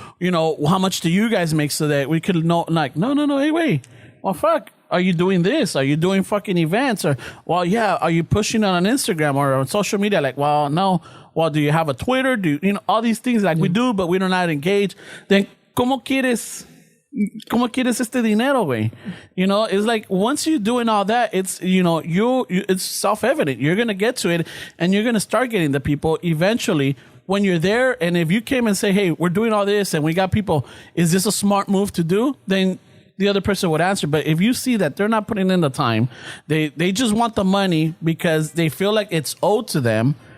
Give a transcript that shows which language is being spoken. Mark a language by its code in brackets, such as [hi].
[en] How much do you guys make so that we could know, like, no, hey, wait. Well, fuck. Are you doing this? Are you doing fucking events? Or, well, yeah. Are you pushing it on Instagram or on social media? Like, well, no. Well, do you have a Twitter? All these things like we do, but we do not engage. [es] Then, ¿cómo quieres este dinero, güey? [en] It's like once you're doing all that, it's, it's self-evident. You're going to get to it and you're going to start getting the people eventually when you're there. And if you came and say, hey, we're doing all this and we got people, is this a smart move to do? Then the other person would answer. But if you see that they're not putting in the time, they just want the money because they feel like it's owed to them.